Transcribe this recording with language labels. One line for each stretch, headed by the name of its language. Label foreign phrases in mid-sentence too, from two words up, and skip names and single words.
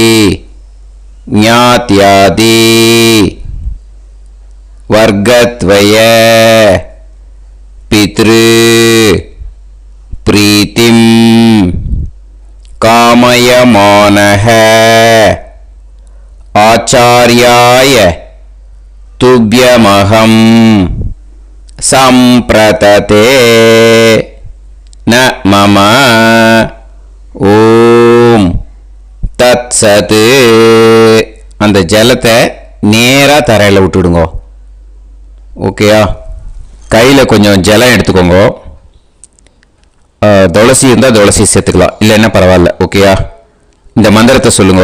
Sanskrit: ज्ञात्यादि वर्गत्वय पितृ प्रीतिं कामयमानः आचार्याय तुभ्यमहं सम्प्रतते न मम ओं तत् सत्.
Tamil: அந்த ஜலத்தை நேராக தரையில் விட்டுடுங்க. ஓகேயா? கையில் கொஞ்சம் ஜலம் எடுத்துக்கோங்க. துளசி இருந்தால் துளசி சேர்த்துக்கலாம், இல்லைன்னா பரவாயில்ல. ஓகேயா? இந்த மந்திரத்தை சொல்லுங்க.